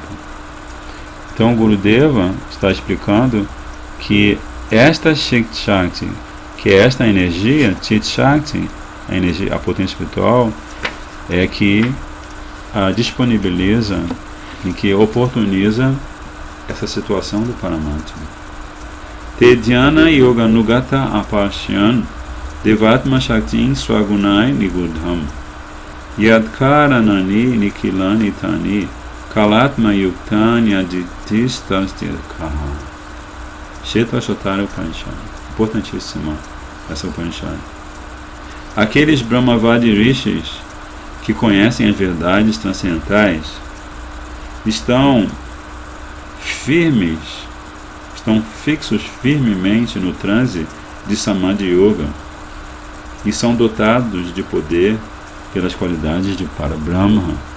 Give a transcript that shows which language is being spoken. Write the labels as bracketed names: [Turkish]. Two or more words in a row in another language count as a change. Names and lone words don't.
[Portuguese] Então Gurudeva está explicando que esta Shakti, que é esta energia, Chit Shakti, a potência espiritual, é que disponibiliza e que oportuniza essa situação do Paramatma. [Sanskrit] Te dhyana yoga nugata apashyan devatma shaktin swagunai nigudham yadkaranani nikilani tani kalatma yuktani aditistastikaha. Shetashvatara Upanishad. [Portuguese] Importantíssima essa Upanishad. Aqueles Brahmavadi Rishis que conhecem as verdades transcendentais estão fixos firmemente no transe de Samadhi Yoga e são dotados de poder pelas qualidades de Parabrahma.